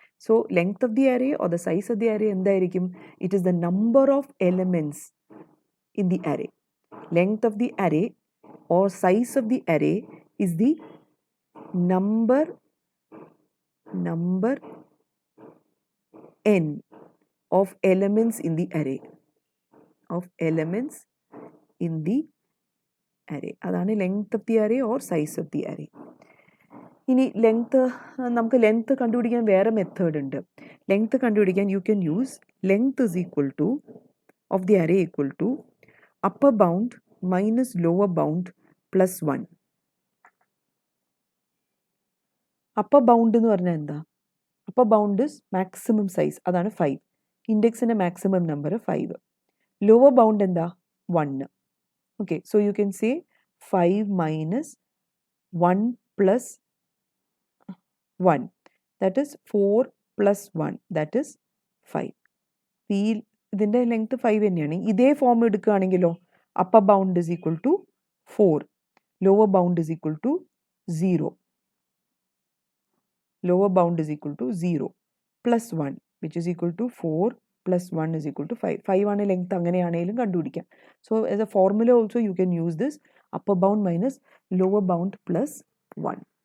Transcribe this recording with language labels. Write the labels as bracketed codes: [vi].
[en] So length of the array or the size of the array [ml] എന്തായിരിക്കും? [en] It is the number of elements in the array. Length of the array or size of the array is the number n of elements in the array. Of elements in the array. [ml] അതാണ് [en] length of the array [ml] or size of the array. ഇനി നമുക്ക് length കണ്ടുപിടിക്കാൻ വേറെ method ഉണ്ട്. Length കണ്ടുപിടിക്കാൻ [en] You can use length is equal to of the array equal to upper bound minus lower bound plus 1. Upper bound [ml] എന്ന് പറഞ്ഞാൽ എന്താ? [en] Upper bound is maximum size, അതാണ് 5. [ml] ഇൻഡെക്സിൻ്റെ മാക്സിമം നമ്പർ 5. ലോവർ ബൗണ്ട് എന്താ? 1. [en] Okay, so you can say 5 minus 1 plus 1, that is 4 plus 1, that is 5. [ml] ഇതിൻ്റെ length 5 തന്നെയാണ്. ഇതേ form എടുക്കുകയാണെങ്കിലോ, [en] Upper bound is equal to 4, lower bound is equal to 0. Lower bound is equal to 0 plus 1, which is equal to 4 plus 1 is equal to 5. [ml] 5 ആണ് length, അങ്ങനെയാണെങ്കിലും കണ്ടുപിടിക്കാം. [en] So as a formula also you can use this upper bound minus lower bound plus 1.